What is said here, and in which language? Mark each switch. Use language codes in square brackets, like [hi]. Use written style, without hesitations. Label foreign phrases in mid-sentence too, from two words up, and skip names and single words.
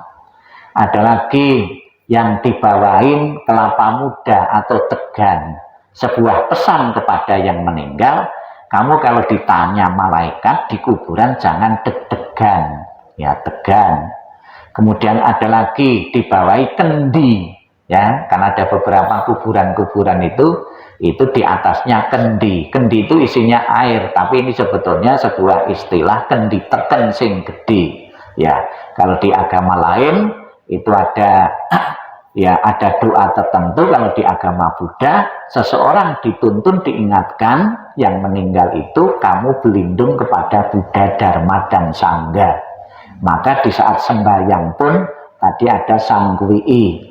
[id] Ada lagi yang dibawain kelapa muda atau tegan, sebuah pesan kepada yang meninggal, kamu kalau ditanya malaikat di kuburan jangan deg-degan, ya, tegan. Kemudian ada lagi dibawahi kendi, ya, karena ada beberapa kuburan-kuburan itu di atasnya kendi. Kendi itu isinya air, tapi ini sebetulnya sebuah istilah kendi [jv] teken sing gede, [id] ya. Kalau di agama lain itu ada ya, ada doa tertentu. Kalau di agama Buddha, seseorang dituntun diingatkan yang meninggal itu kamu berlindung kepada Buddha, Dharma, dan Sangha. Maka di saat sembahyang pun tadi ada Sanggwi'i.